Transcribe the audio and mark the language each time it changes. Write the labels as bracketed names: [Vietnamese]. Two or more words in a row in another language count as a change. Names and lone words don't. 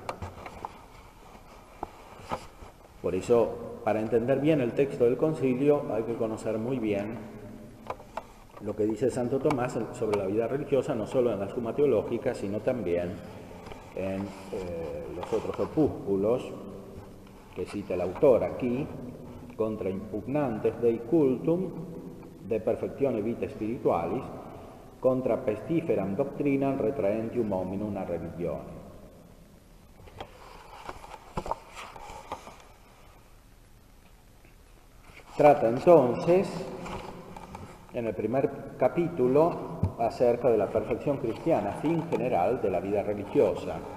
[Spanish] Por eso, para entender bien el texto del concilio, hay que conocer muy bien lo que dice Santo Tomás sobre la vida religiosa, no solo en la Suma Teológica, sino también en los otros opúsculos que cita el autor aquí, Contra impugnantes dei cultum, De perfectione vitae spiritualis, Contra pestiferam doctrinam retraentium hominum a religione. Trata entonces, en el primer capítulo, acerca de la perfección cristiana, fin general de la vida religiosa.